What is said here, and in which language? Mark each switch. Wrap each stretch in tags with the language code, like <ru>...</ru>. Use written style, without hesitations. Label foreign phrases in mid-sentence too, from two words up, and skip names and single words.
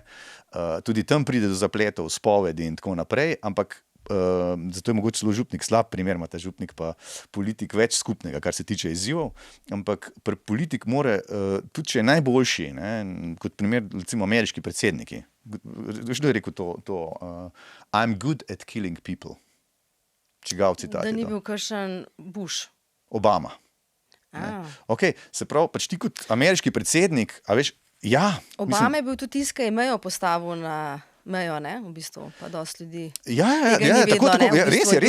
<sl>Tudi tam pride do zapletov, spovedi in tako naprej, ampak zato je mogoče celo župnik slab primer, ima ta župnik pa politik več skupnega, kar se tiče izzivov, ampak politik more, tudi če je najboljši, ne, kot primer recimo ameriški predsedniki, kdo je rekel to</sl> <en>I'm good at killing people.</en> <sl>Čigav citat je to? Da ni bil kakšen Bush. Obama. Okay, se pravi, pač ti kot ameriški predsednik, a veš, ja. Obama je bil tudi tisti, ki je mejo postavil na mejo, ne, v bistvu, pa dosti ljudi. Ja, tako, res je.</sl>